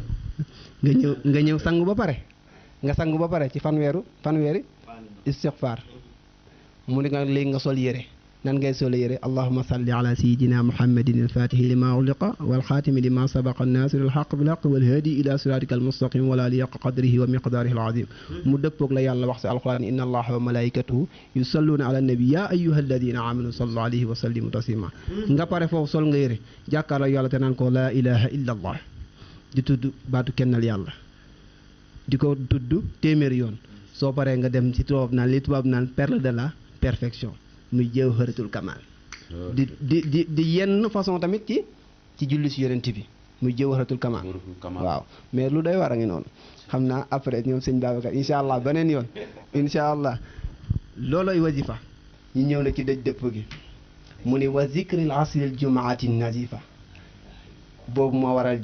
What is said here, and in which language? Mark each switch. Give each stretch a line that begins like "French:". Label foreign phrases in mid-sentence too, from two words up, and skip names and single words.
Wolof: nga ñëw sangu ba pare ci fanweeri istighfar mu ni nga léegi nga sol yére nan ngay sol yére
Arabic: اللهم صل على سيدنا محمد الفاتح لما أغلق والخاتم لما سبق الناصر الحق بالحق والهادي إلى صراطك المستقيم ولا لياقة قدره ومقداره العظيم
Wolof: mu dëppoog la yàlla wax ci alquran
Arabic: إن الله وملائكته يصلون على النبي يا أيها الذين آمنوا صلوا عليه وسلموا تسليما
Wolof: nga pare foofu sol nga yére jàkkaarloo yàlla te naan ko
Arabic: لا إله إلا الله
Wolof: di tudd baatu kennal yàlla di ko tudd téeméer yoon soo paree nga dem ci tubaab naan
French: perle de la perfection
Arabic: muy جوهرة الكمال
Wolof: di yenn façon tamit ci julli si yonent bi muy
Arabic: جوهرة الكمال
Wolof: waaw mais lu doy war a ngi noonu xam naa après ñoom sëñ Babacar
Arabic: إن شاء الله
Wolof: beneen yoon
Arabic: إن شاء الله
Wolof: looloy wazifa ñu ñëw na ci dëj dëpp gi mu ni
Arabic: وذكر العصر جمعة نظيفة
Wolof: boobu moo waral